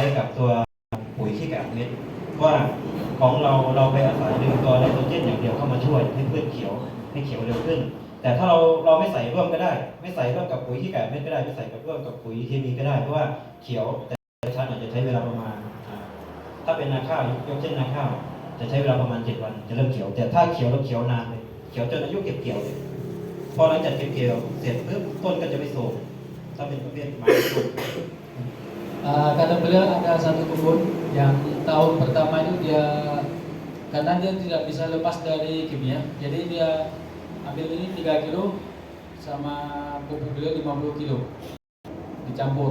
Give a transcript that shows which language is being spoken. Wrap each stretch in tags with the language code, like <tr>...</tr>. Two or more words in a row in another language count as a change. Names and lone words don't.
<th>ตัวปุ๋ยขี้ไก่อัดเม็ดว่าของเราไปอาศัยดึงตัวไนโตรเจนอย่างเดียวเข้ามาช่วยให้พืชเขียวให้เขียวเร็วขึ้น แต่ถ้าเราไม่ใส่ร่วมก็ได้ ไม่ใส่ร่วมกับปุ๋ยขี้ไก่อัดเม็ดก็ได้ไม่ใส่ร่วมกับปุ๋ยเคมีก็ได้เพราะว่าเขียวแต่ชั้นอาจจะใช้เวลาประมาณถ้าเป็นนาข้าวยกเช่นนาข้าวจะใช้เวลาประมาณ7 วันจะเริ่มเขียวแต่ถ้าเขียวแล้วเขียวนานเลยเขียวจนอายุเก็บเกี่ยวเลยพอหลังจากเก็บเกี่ยวเสร็จปุ๊บต้นก็จะไม่โทรมถ้าเป็นประเภทไม้ต้น</th> <id>Kata beliau ada satu kebun yang tahun pertama itu dia karena dia tidak bisa lepas dari kimia, jadi dia ambil ini 3 kilo sama pupuk beliau 50 kilo dicampur.</id>